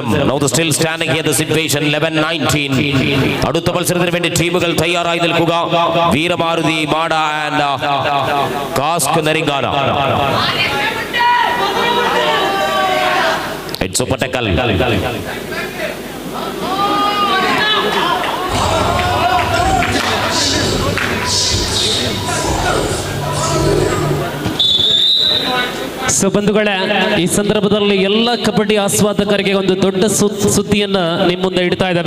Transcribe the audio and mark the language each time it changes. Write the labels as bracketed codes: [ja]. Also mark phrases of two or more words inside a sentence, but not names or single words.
[en] Still standing here the situation [ml] 11-19. അടുത്ത മത്സരത്തിന് വേണ്ടി ടീമുകൾ തയ്യാറായി നിൽക്കുക. വീരമാരുതി മാട ആൻഡ് കാസ്ക് നരിങ്കാന. [en] It's super tackle. [kn] ಬಂಧುಗಳೇ, ಈ ಸಂದರ್ಭದಲ್ಲಿ ಎಲ್ಲ ಕಬಡ್ಡಿ ಆಸ್ವಾದಕರಿಗೆ ಒಂದು ದೊಡ್ಡ ಸುದ್ದಿಯನ್ನ ನಿಮ್ಮ ಮುಂದೆ ಇಡ್ತಾ ಇದ್ದಾವೆ.